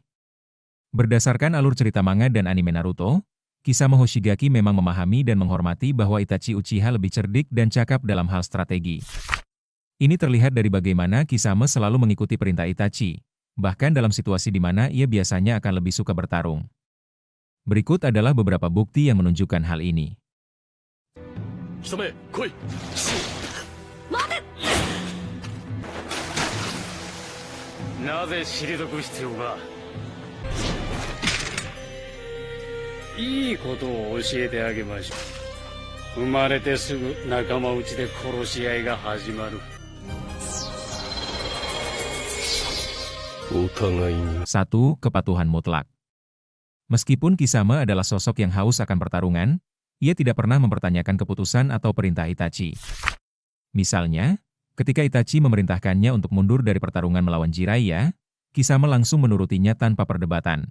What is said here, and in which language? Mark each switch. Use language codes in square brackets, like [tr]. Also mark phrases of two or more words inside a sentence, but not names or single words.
[id] Berdasarkan alur cerita manga dan anime Naruto, Kisame Hoshigaki memang memahami dan menghormati bahwa Itachi Uchiha lebih cerdik dan cakap dalam hal strategi. Ini terlihat dari bagaimana Kisame selalu mengikuti perintah Itachi, bahkan dalam situasi di mana ia biasanya akan lebih suka bertarung. Berikut adalah beberapa bukti yang menunjukkan hal ini. [ja] 貴様来い。なぜ退く必要が。いいことを教えてあげましょう。生まれてすぐ仲間内で殺し合いが始まる。お互いに。 [id] 1. Kepatuhan mutlak. Meskipun Kisame adalah sosok yang haus akan pertarungan, ia tidak pernah mempertanyakan keputusan atau perintah Itachi. Misalnya, ketika Itachi memerintahkannya untuk mundur dari pertarungan melawan Jiraiya, Kisame langsung menurutinya tanpa perdebatan.